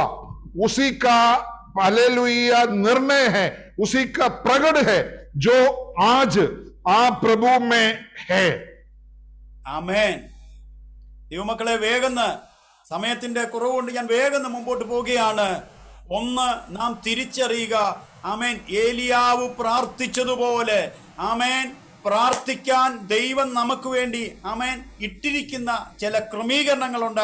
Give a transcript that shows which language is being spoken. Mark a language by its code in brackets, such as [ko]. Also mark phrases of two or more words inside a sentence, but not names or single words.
[hi] उसी का हालेलुया निर्णय है, उसी का प्रगट है जो आज आप प्रभु में है। [ml] ആമേൻ. ദൈവമക്കളെ, വേഗം സമയത്തിന്റെ കുറവുകൊണ്ട് ഞാൻ വേഗം മുമ്പോട്ട് പോവുകയാണ്. ഒന്ന്, നാം തിരിച്ചറിയുക, ആമേൻ, ഏലിയാവ് പ്രാർത്ഥിച്ചതുപോലെ ആമേൻ പ്രാർത്ഥിക്കാൻ ദൈവം നമുക്ക് വേണ്ടി ആമേൻ ഇട്ടിരിക്കുന്ന ചില ക്രമീകരണങ്ങളുണ്ട്.